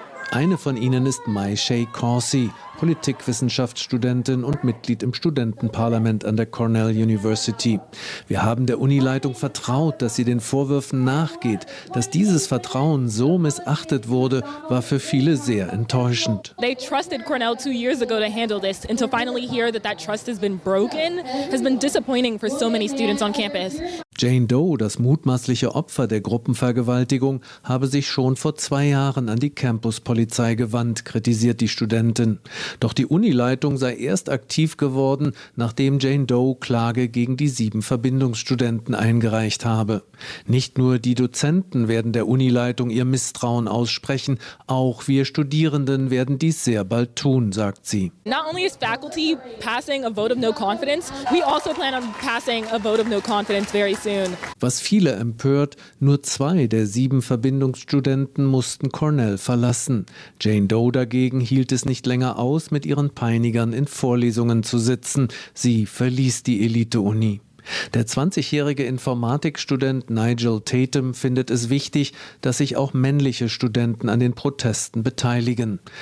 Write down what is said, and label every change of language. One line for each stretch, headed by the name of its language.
German: Eine von ihnen ist Mai Shay Corsi, Politikwissenschaftsstudentin und Mitglied im Studentenparlament an der Cornell University. Wir haben der Unileitung vertraut, dass sie den Vorwürfen nachgeht. Dass dieses Vertrauen so missachtet wurde, war für viele sehr enttäuschend.
English: They trusted Cornell 2 years ago to handle this, and to finally hear that that trust has been broken has been disappointing for so many students on campus.
German: Jane Doe, das mutmaßliche Opfer der Gruppenvergewaltigung, habe sich schon vor 2 Jahren an die Campuspolizei gewandt, kritisiert die Studentin. Doch die Unileitung sei erst aktiv geworden, nachdem Jane Doe Klage gegen die 7 Verbindungsstudenten eingereicht habe. Nicht nur die Dozenten werden der Unileitung ihr Misstrauen aussprechen, auch wir Studierenden werden dies sehr bald tun, sagt sie.
English: Not only is faculty passing a vote of no confidence, we also plan on passing a vote of no confidence very soon.
German: Was viele empört, nur 2 der 7 Verbindungsstudenten mussten Cornell verlassen. Jane Doe dagegen hielt es nicht länger aus, mit ihren Peinigern in Vorlesungen zu sitzen. Sie verließ die Elite-Uni. Der 20-jährige Informatikstudent Nigel Tatum findet es wichtig, dass sich auch männliche Studenten an den Protesten beteiligen.